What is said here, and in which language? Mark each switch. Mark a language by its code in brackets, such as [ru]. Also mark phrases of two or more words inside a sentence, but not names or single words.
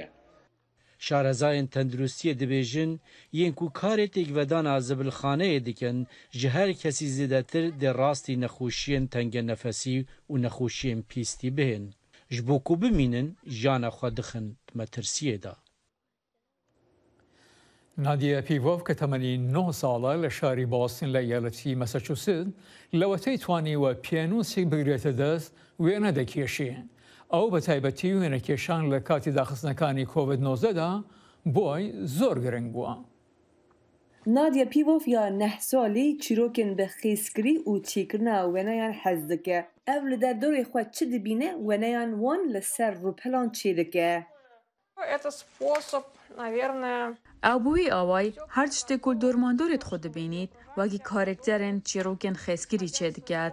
[ku] Şarezayên tendurustiyê dibêjin yên ku karê têkvedana zibilxaneyê dikin ji her kesî zêdetir dê rastî nexweşiyên tengenefesî û nexweşiyên pîstî bihên ji bo ku bimînin jiyana xwe dixin metirsiyê da. [ckb] نادیە پیڤۆڤ کە تەمەنی 9 ساڵە لە شاری بۆستن لە یەڵەتی مەسەچوست لەوەتەی توانیوە پیانوسی بگرێتە دەست وێنە دەکێشێ. ئەو بە تایبەتی وێنەکێشان لە کاتی داخستنەکانی کۆڤید-19دا بۆی زۆر گرنگ بووە. [ku] نادیە پیڤۆڤ یا 9 ساڵی çîrokên bi xêskirî û çêkirina wêneyan hez dike. Ev li derdorê xwe çi dibîne wêneyan wan li ser rûpelan çê dike. Ew bi wî awayî her tiştê ku dormandorê xwe dibînît wekî karakterên çîrokên xêskirî çê diket.